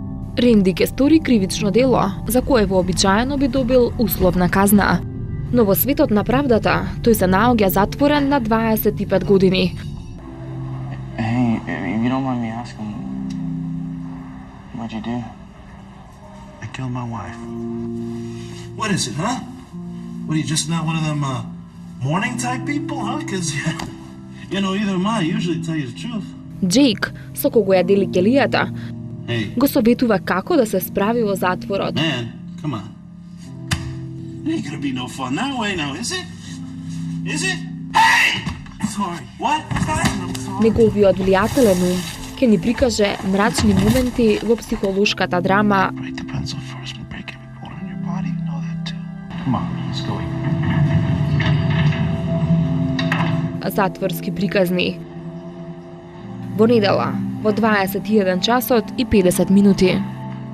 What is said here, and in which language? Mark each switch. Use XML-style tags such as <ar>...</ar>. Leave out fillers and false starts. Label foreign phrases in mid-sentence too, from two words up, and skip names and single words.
<mk>Ренди ке стори кривично дело, за кое вообичаено би добил условна казна. Но во светот на правдата, тој се наоѓа затворен на 25 години.</mk> <en>Hey, if you don't mind me asking, what'd you do? I killed my wife. What is it, huh? What, are you just not one of them morning type people, huh? Because, either am I. I usually tell you the truth.</en> <mk>Джейк, со кого ја дели ќелијата,</mk> <en>Hey,</en> <mk>го советува како да се справи во затворот.</mk> <en>man, come on. It ain't gonna be no fun that way now, is it? Is it? Hey! Sorry. What? I'm sorry.</en> <mk>Неговиот влијателен ум ќе ни прикаже мрачни моменти во психолошката драма</mk> <en>Break the pencil first, we'll break every bone in your body. You know that too. Come on, let's go.</en> <mk>затворски приказни. Во недела, во 21 часот и 50 минути.</mk>